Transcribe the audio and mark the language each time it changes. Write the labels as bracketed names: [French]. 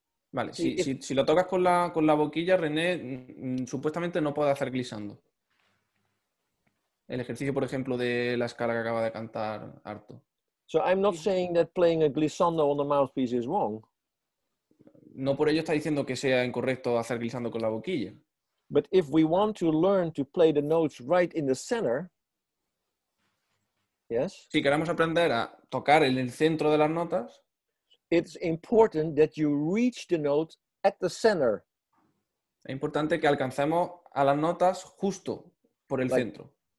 [Spanish] Vale, si lo tocas con la boquilla, René supuestamente no puede hacer glissando. El ejercicio, por ejemplo, de la escala que acaba de cantar Arto. [English] So I'm not saying that playing a glissando on the mouthpiece is wrong. [Spanish] No por ello está diciendo que sea incorrecto hacer glissando con la boquilla. [English] But if we want to learn to play the notes right in the center, yes? [Spanish] Si queremos aprender a tocar en el centro de las notas, [English] it's important that you reach the note at the center. [Spanish] Es importante que alcancemos a las notas justo por el centro.